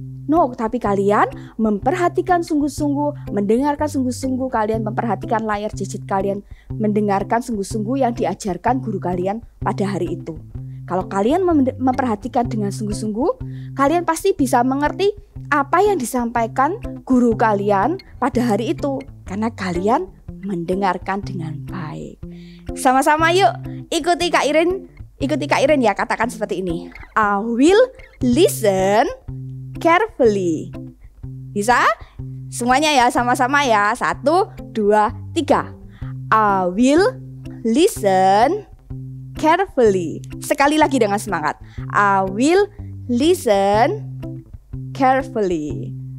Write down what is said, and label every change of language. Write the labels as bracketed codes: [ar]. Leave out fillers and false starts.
[id] No, tapi kalian memperhatikan sungguh-sungguh, mendengarkan sungguh-sungguh, kalian memperhatikan layar gadget kalian, mendengarkan sungguh-sungguh yang diajarkan guru kalian pada hari itu. Kalau kalian memperhatikan dengan sungguh-sungguh, kalian pasti bisa mengerti apa yang disampaikan guru kalian pada hari itu. Karena kalian mendengarkan dengan baik. Sama-sama yuk, ikuti Kak Irin ya, katakan seperti ini. [en] I will listen carefully. [id] Bisa? Semuanya ya, sama-sama ya. [en] 1, 2, 3. I will listen carefully. [id] Sekali lagi dengan semangat. [en] I will listen carefully.